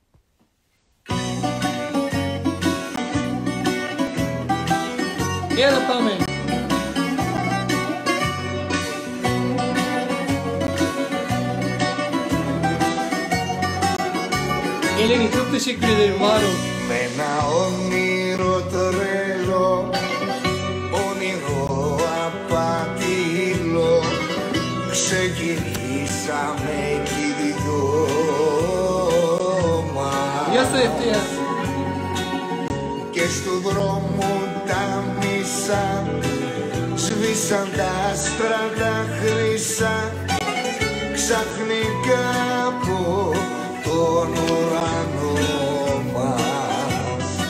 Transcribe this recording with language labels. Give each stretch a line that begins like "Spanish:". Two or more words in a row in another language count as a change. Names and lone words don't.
Turkish: Gel Apame. Eleni çok teşekkür ederim, var ol.
Greek: Με ένα όνειρο τρελό, όνειρο απατηλό, ξεκινήσαμε κι οι δυο Yasu μας.
Turkish: etti ya.
Greek: Και στου δρόμου τα μισά σβήσαν τα άστρα τα χρυσά, ξαφνικά από τον ουρανό μας.